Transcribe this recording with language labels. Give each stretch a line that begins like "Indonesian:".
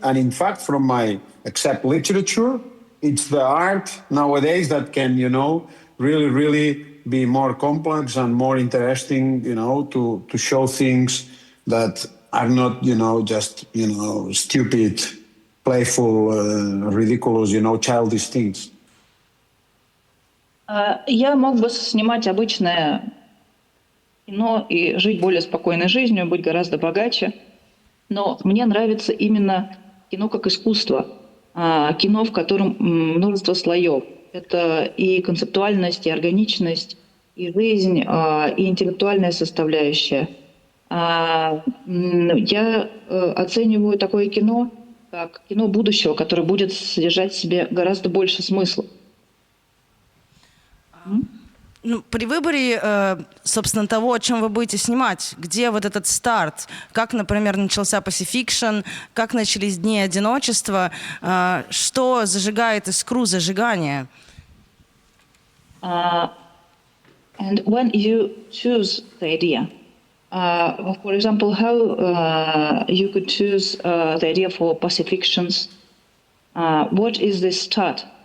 English: And in fact, from my except literature, it's the art nowadays that can, really, really be more complex and more interesting, to show things that are not, just, stupid, playful, ridiculous, childish things.
Russian: Я мог бы снимать обычное кино и жить более спокойной жизнью, быть гораздо богаче. Но мне нравится именно кино как искусство. Кино, в котором множество слоев. Это и концептуальность, и органичность, и жизнь, и интеллектуальная составляющая. Я оцениваю такое кино как кино будущего, которое будет содержать в себе гораздо больше смысла. Ну, при выборе, собственно, того, о чем вы будете снимать, где вот этот старт, как, например, начался Pacifiction, как начались Дни одиночества, что зажигает искру зажигания?
English: And when you choose the idea, for example, how you could choose the idea for Pacifictions, what is the start?